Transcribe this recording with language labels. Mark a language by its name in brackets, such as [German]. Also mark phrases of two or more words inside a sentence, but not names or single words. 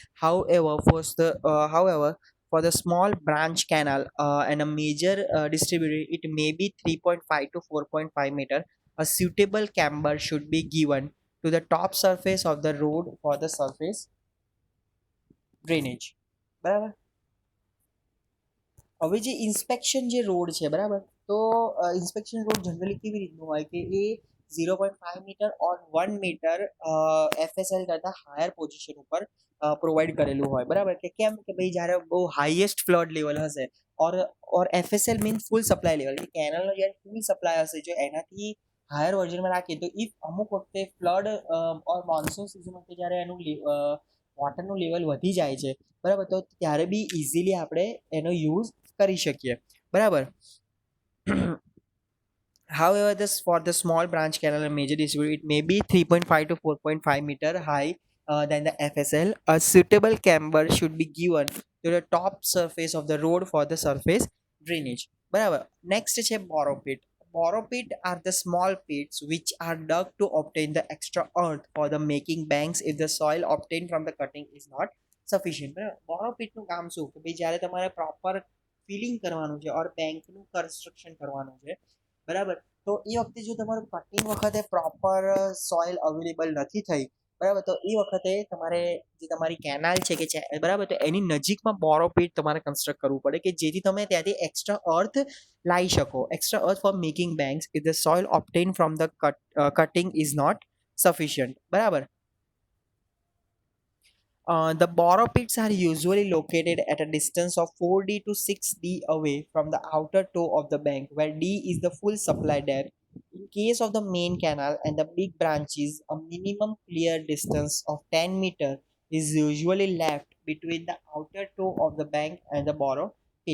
[English] However, for the small branch canal and a major distributor, it may be 3.5 to 4.5 meter. A suitable camber should be given to the top surface of the road for the surface drainage. [Gujarati] બરાબર, હવે જે ઇન્સ્પેક્શન જે રોડ છે બરાબર, તો [English] inspection road generally [Gujarati] કેવી રીતનું હોય કે એ 0.5 [English] meter or 1 meter FSL [Gujarati] કરતાં [English] higher position [Gujarati] ઉપર પ્રોવાઈડ કરેલું હોય. બરાબર, કે કેમ કે ભાઈ જ્યારે બહુ [English] highest flood level [Gujarati] હશે ઓર [English] FSL means full supply level, [Gujarati] કે કેનલનો જ્યારે [English] full supply [Gujarati] હશે જો એનાથી હાયર વર્ઝનમાં રાખીએ તો ઇફ અમુક વખતે [English] flood or monsoon season [Gujarati] વખતે જ્યારે એનું વોટરનું લેવલ વધી જાય છે બરાબર, તો ત્યારે બી ઇઝીલી આપણે એનો યુઝ કરી શકીએ. બરાબર. [English] However, this for the small branch canal and major distributor, it may be 3.5 to 4.5 meter high than the FSL. A suitable camber should be given to the top surface of the road for the surface drainage. [Gujarati] બરાબર, નેક્સ્ટ છે [English] borrow pit. Borrow pit are the small pits which are dug to obtain the extra earth for the making banks if the soil obtained from the cutting is not sufficient. [Gujarati] બરાબર, [English] borrow pit [Gujarati] નું કામ શું કે ભાઈ જ્યારે તમારે [English] proper filling [Gujarati] કરવાનું છે ઓર બેંકનું કન્સ્ટ્રક્શન કરવાનું છે બરાબર, તો એ વખતે જો તમારું કટિંગ વખતે [English] proper soil available [Gujarati] નથી થઈ બરાબર, તો એ વખતે તમારે જે તમારી કેનાલ છે કે બરાબર, તો એની નજીકમાં [English] borrow pit [Gujarati] તમારે કન્સ્ટ્રક્ટ કરવું પડે કે જેથી તમે ત્યાંથી [English] extra earth [Gujarati] લાવી શકો. [English] extra earth for making banks if the soil obtain from the cutting is not sufficient. [Gujarati] બરાબર, [English] the borrow pits are usually located at a distance of 4D to 6D away from the outer toe of the bank, where D is the full supply depth. In case of the main canal and the big branches, a minimum clear distance of 10 meter is usually left between the outer toe of the bank and the borrow pit.